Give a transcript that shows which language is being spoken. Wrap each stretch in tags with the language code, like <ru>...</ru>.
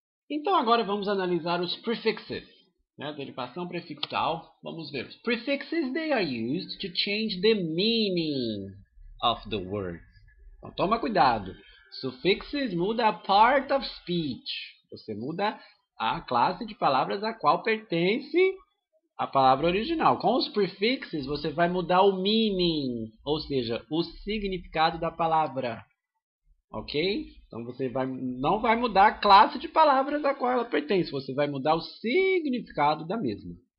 <pt>Então agora vamos analisar os prefixes, né? Derivação prefixal. Vamos ver. Os prefixes,</pt> <en>they are used to change the meaning of the word.</en> <pt>Então toma cuidado. Suffixes muda a part of speech. Você muda a classe de palavras a qual pertence a palavra original. Com os prefixes você vai mudar o meaning, ou seja, o significado da palavra. Ok? Então você não vai mudar a classe de palavras a qual ela pertence, você vai mudar o significado da mesma.</pt>